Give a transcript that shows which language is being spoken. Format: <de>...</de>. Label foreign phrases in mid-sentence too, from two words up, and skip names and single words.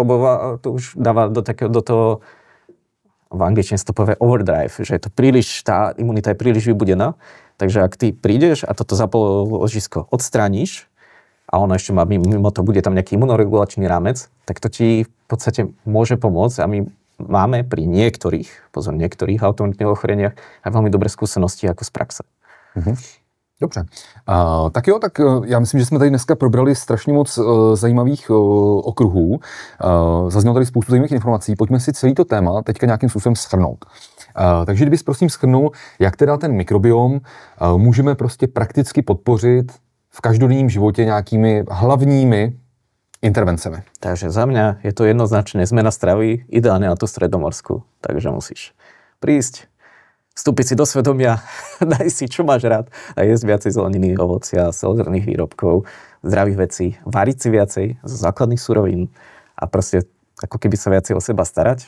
<sk>Lebo to už dáva do toho, v angličtine sa to povie overdrive, že je to príliš, tá imunita je príliš vybudená. Takže ak ty prídeš a toto zápalové ložisko odstrániš, a ono ešte má mimo to, bude tam nejaký imunoregulačný rámec, tak to ti v podstate môže pomôcť. A my máme pri niektorých autoimunitných ochoreniach aj veľmi dobré skúsenosti ako z praxe.</sk> <cs>Dobře. Tak jo, tak já myslím, že jsme tady dneska probrali strašně moc zajímavých okruhů. Zaznělo tady spoustu zajímavých informací. Pojďme si celý to téma teďka nějakým způsobem shrnout. Takže kdybys prosím shrnul, jak teda ten mikrobiom můžeme prostě prakticky podpořit v každodenním životě nějakými hlavními intervencemi.</cs> <sk>Takže za mňa je to jednoznačne zmena stravy, ideálne na tú stredomorsku. Takže musíš prísť, vstúpiť si do svedomia, daj si, čo máš rád a jesť viacej zeleniny, ovocia, celozrnných výrobkov, zdravých vecí, variť si viacej zo základných surovín a proste ako keby sa viacej o seba starať.</sk>